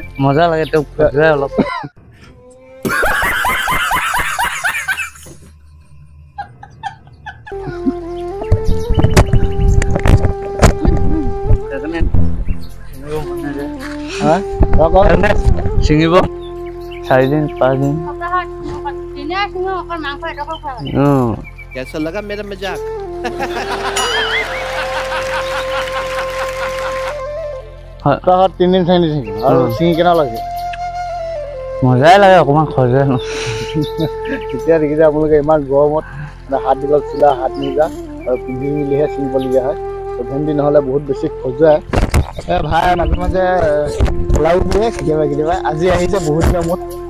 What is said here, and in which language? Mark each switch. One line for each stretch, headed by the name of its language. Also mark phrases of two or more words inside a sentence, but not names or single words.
Assamese: মজা লাগে তেওঁ অলপ ছিঙিব 4 दिन 5 दिन
Hindi: कैसा लगा मेरा मजाक
Assamese: সপ্তাহত 3 দিন 4 দিন ছিঙিব আৰু ছিঙি কেনেকুৱা লাগে মজাই লাগে অকণমান খজুৱাই ন তেতিয়া দেখিছে আপোনালোকে ইমান গৰমত হাত দীঘল চোলা হাত মোজা আৰু পিন্ধি মেলিহে ছিঙিবলগীয়া হয় ভেন্দি নহ'লে বহুত বেছি খজুৱাই ভাই মাজে মাজে ওলাও দিয়ে কেতিয়াবা আজি আহিছে বহুত দিনৰ মূৰত